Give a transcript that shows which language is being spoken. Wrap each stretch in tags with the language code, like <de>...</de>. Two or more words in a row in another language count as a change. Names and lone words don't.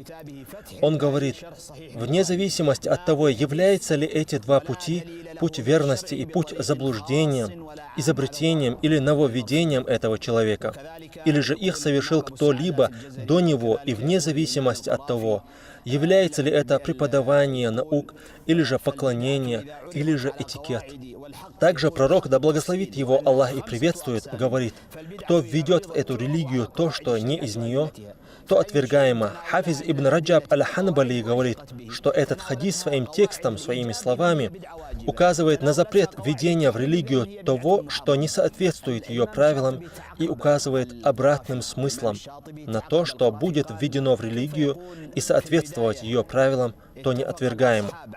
<ru>Он говорит: вне зависимости от того, являются ли эти 2 пути, путь верности и путь заблуждения, изобретением или нововведением этого человека, или же их совершил кто-либо до него, и вне зависимости от того, является ли это преподавание наук, или же поклонение, или же этикет. Также пророк, да благословит его Аллах и приветствует, говорит: кто введет в эту религию то, что не из нее, то отвергаемо. Хафиз ибн Раджаб аль-Ханбали говорит, что этот хадис своим текстом, своими словами указывает на запрет введения в религию того, что не соответствует ее правилам, и указывает обратным смыслом на то, что будет введено в религию и соответствовать ее правилам, то не отвергаемо.</ru>